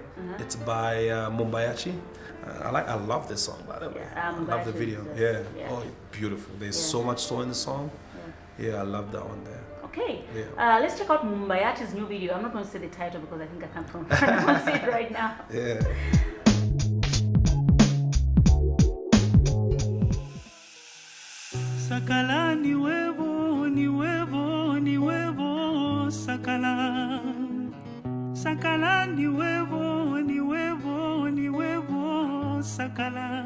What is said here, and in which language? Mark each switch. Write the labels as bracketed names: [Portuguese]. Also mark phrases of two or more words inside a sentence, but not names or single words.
[English] It's by Mumbayachi. I love this song, by the way. I love the video. Yeah. Oh, beautiful. There's so much soul in the song. Yeah, I love that one there. Okay. Let's check out Mumbayachi's new video. I'm not going to say the title because I think I can't pronounce it right now. Yeah. [Bemba] Sakala ni webo, ni webo, ni webo, sakala. Sakala ni webo, ni webo, ni webo, sakala.